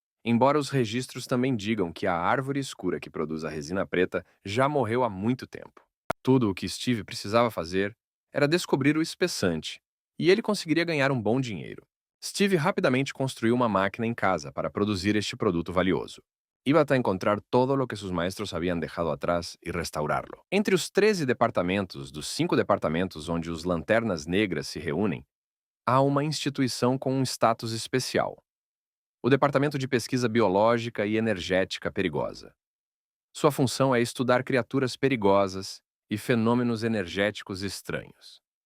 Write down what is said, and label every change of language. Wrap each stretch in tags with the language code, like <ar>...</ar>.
<pt>Embora os registros também digam que a árvore escura que produz a resina preta já morreu há muito tempo. Tudo o que Steve precisava fazer era descobrir o espessante, e ele conseguiria ganhar um bom dinheiro. Steve rapidamente construiu uma máquina em casa para produzir este produto valioso.</pt> <es>Iba a encontrar todo lo que sus maestros habían dejado atrás e restaurarlo.</es> <pt>Entre os 13 departamentos dos 5 departamentos onde os Lanternas Negras se reúnem, há uma instituição com um status especial: o Departamento de Pesquisa Biológica e Energética Perigosa. Sua função é estudar criaturas perigosas e fenômenos energéticos estranhos.</pt>